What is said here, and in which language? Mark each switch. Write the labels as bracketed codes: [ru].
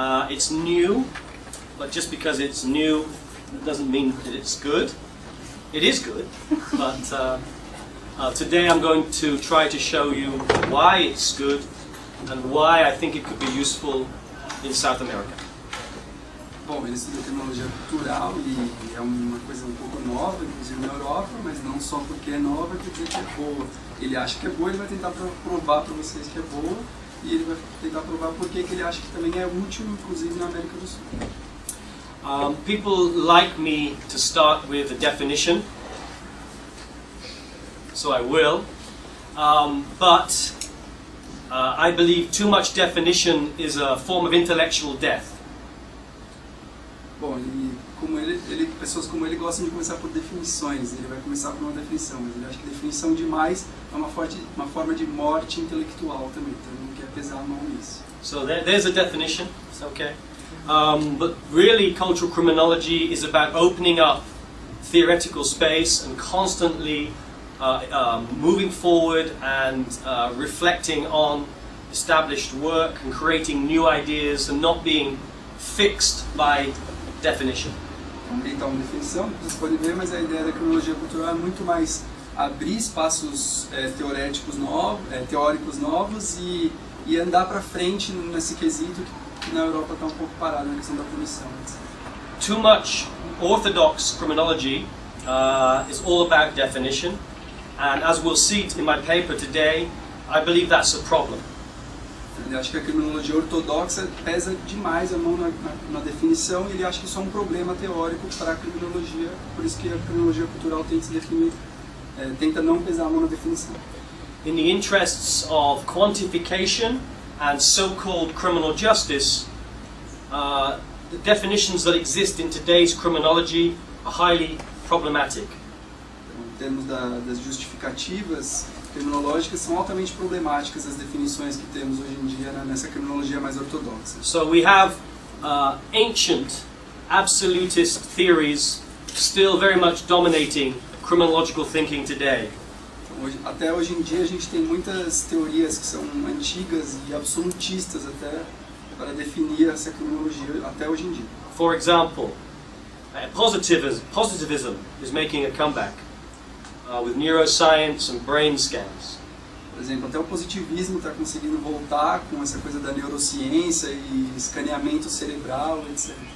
[en] It's new, but just because it's new, it doesn't mean that it's good. It is good, but today I'm going to try to show you why it's good and why I think it could be useful in South America. [pt] Bom, ele estuda criminologia cultural e é uma coisa um pouco nova, inclusive na Europa, mas não só porque é nova, quer dizer que é boa. Ele acha que é boa, ele vai tentar provar para vocês que é boa, e ele vai tentar provar por que ele acha que também é útil, inclusive na América do Sul. [en] People like me to start with a definition, so I will, but I believe too much definition is a form of intellectual death. [pt] Bom, pessoas como ele gostam de começar por definições. Ele vai começar por uma definição, mas ele acha que definição demais é uma forma de morte intelectual também, então ele não quer pesar a mão nisso. [en] So there's a definition, it's okay. But really, cultural criminology is about opening up theoretical space and constantly moving forward and reflecting on established work and creating new ideas and not being fixed by definition. [pt] Então, uma definição, vocês podem ver, mas a ideia da criminologia cultural é muito mais abrir espaços teóricos novos e andar para frente nesse quesito que na Europa está um pouco parado na questão da punição. [en] Too much orthodox criminology is all about definition, And as we'll see in my paper today, I believe that's a problem. [pt] Ele acha que a criminologia ortodoxa pesa demais a mão na definição e ele acha que isso é um problema teórico para a criminologia, por isso que a criminologia cultural tenta se definir, tenta não pesar a mão na definição. [en] In the interests of quantification and so-called criminal justice, the definitions that exist in today's criminology are highly problematic. [pt] Em termos das justificativas criminológicas, são altamente problemáticas as definições que temos hoje em dia nessa criminologia mais ortodoxa. [en] So we have ancient absolutist theories still very much dominating criminological thinking today. [pt] Então, até hoje em dia a gente tem muitas teorias que são antigas e absolutistas até para definir essa criminologia até hoje em dia. [en] For example, positivism is making a comeback with neuroscience and brain scans. [pt] Por exemplo, até o positivismo está conseguindo voltar com essa coisa da neurociência e escaneamento cerebral, etc.